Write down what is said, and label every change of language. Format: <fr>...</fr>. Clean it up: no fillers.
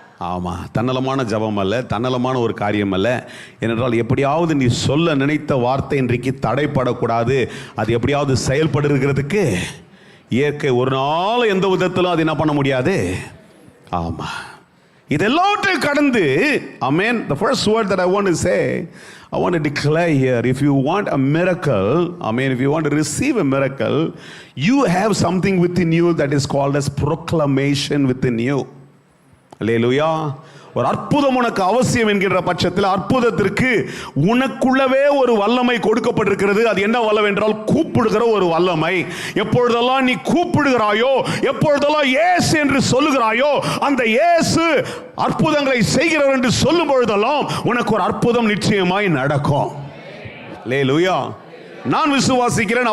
<ta>ஆமாம், தன்னலமான ஜபம் அல்ல, தன்னலமான ஒரு காரியம் அல்ல. ஏனென்றால் எப்படியாவது நீ சொல்ல நினைத்த வார்த்தை இன்றைக்கு தடைப்படக்கூடாது, அது எப்படியாவது செயல்படுகிறதுக்கு இயற்கை ஒரு நாள் எந்த விதத்திலும் அது என்ன பண்ண முடியாது. ஆமாம், இதெல்லாவற்றையும் கடந்து amen.</ta> <en>The first word that I want to say, I want to declare here, if you want a miracle, amen, if you want to receive a miracle, you have something within you that is called as proclamation within you. அல்லேலூயா.</en> <ta>ஒரு அற்புதம் உனக்கு அவசியம் என்கின்ற பட்சத்தில் அற்புதத்திற்கு உனக்குள்ளவே ஒரு வல்லமை கொடுக்கப்பட்டிருக்கிறது. அது என்ன வல்லமை என்றால் கூப்பிடுகிற ஒரு வல்லமை. எப்பொழுதெல்லாம் நீ கூப்பிடுகிறாயோ, எப்பொழுதெல்லாம் இயேசு என்று சொல்லுகிறாயோ, அந்த இயேசு அற்புதங்களை செய்கிறவர் என்று சொல்லும் பொழுதெல்லாம் உனக்கு ஒரு அற்புதம் நிச்சயமாய் நடக்கும். அல்லேலூயா. நான் விசுவாசிக்கிறேன்.</ta>